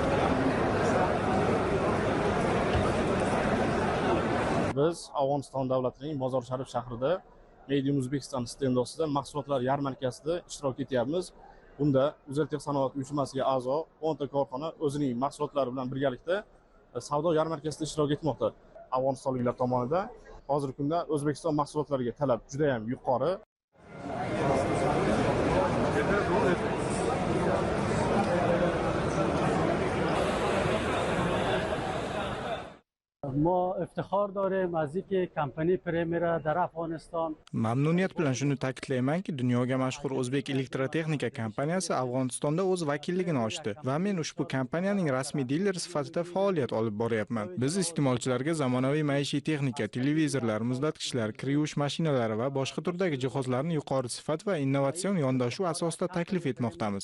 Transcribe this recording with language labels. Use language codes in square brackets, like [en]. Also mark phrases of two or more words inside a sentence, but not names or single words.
[uz] Biz Afg'oniston davlatining Mozor Sharif shahrida Made in Uzbekistan stendi ostida mahsulotlar yarmarkasida ishtirok etyapmiz. Bunda Uzeltech sanoat uyushmasiga a'zo 10 ta korxona o'zining mahsulotlari bilan birgalikda savdo yarmarkasida ishtirok etmoqda. Afg'onistonliklar tomonidan hozirgi kunda O'zbekiston mahsulotlariga talab juda ham yuqori. [fa] ما افتخار داریم از اینکه کمپانی پریمیر در افغانستان [uz] Mamnuniyat bilan shuni ta'kidlaymanki, dunyoga mashhur O'zbek elektrotexnika kompaniyasi Afg'onistonda o'z vakilligini ochdi va men ushbu kompaniyaning rasmiy diler sifatida faoliyat olib boryapman. Biz iste'molchilarga zamonaviy maishiy texnika, televizorlar, muzlatgichlar, kir yuvish mashinalari va boshqa turdagi jihozlarni yuqori sifat va innovatsion yondashuv asosida taklif etmoqdamiz.